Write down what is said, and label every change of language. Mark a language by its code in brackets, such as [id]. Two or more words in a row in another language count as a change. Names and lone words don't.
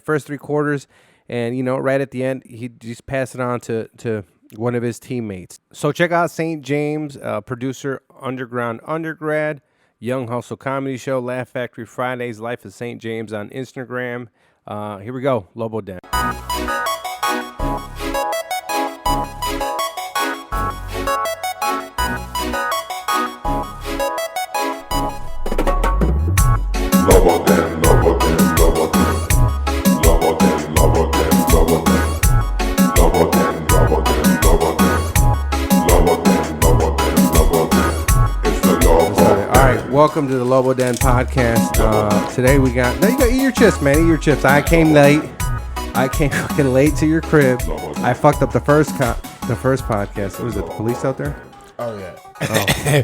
[en] First three quarters, and, you know, right at the end, he just passed it on to one of his teammates. So check out St. James, producer, underground undergrad. Young Hustle Comedy Show, Laugh Factory Fridays, Life of St. James on Instagram. Here we go, Lobo Den. Lobo Den, Lobo Den, Lobo Den. Lobo Den, Lobo Den, Lobo Den. Lobo Den, Lobo Den, Lobo Den. Lobo Den, Lobo Den, Lobo Den. It's the Lobo. All right, welcome to the Lobo Den podcast. Today we got, no, you gotta eat your chips, man. Eat your chips. I came late. I came fucking late to your crib. I fucked up the first podcast. Was it the police out there? Oh, yeah. Oh.